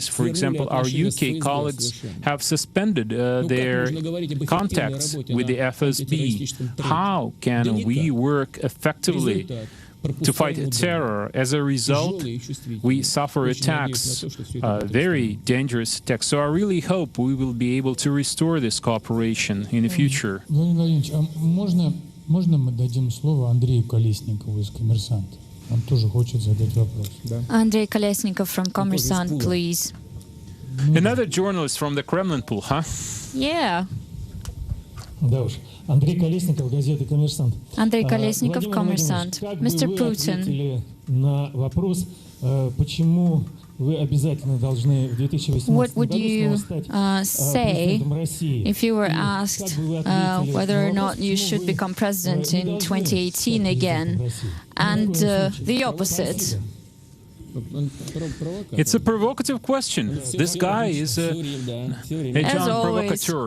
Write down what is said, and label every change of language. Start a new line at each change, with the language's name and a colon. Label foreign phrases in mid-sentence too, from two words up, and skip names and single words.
English: For example, our UK colleagues have suspended their contacts with the FSB. How can we work effectively to fight terror? As a result, we suffer attacks, very dangerous attacks. So I really hope we will be able to restore this cooperation in the future.
Russian: Можно мы дадим слово Андрею Колесникову из «Коммерсанта»? Он тоже хочет задать вопрос.
English: Andrei Kolesnikov from Kommersant, please. Another journalist from the Kremlin pool, huh? Yeah.
Russian: Да уж. Андрей Колесников, газета «Коммерсант».
English: Andrei Kolesnikov, Kommersant. Mr. Putin,
Russian: на вопрос, почему вы обязательно должны в 2018
English: what would you say if you were asked whether or not you should become president in 2018 again, and the opposite? It's a provocative question. This guy is a John provocateur.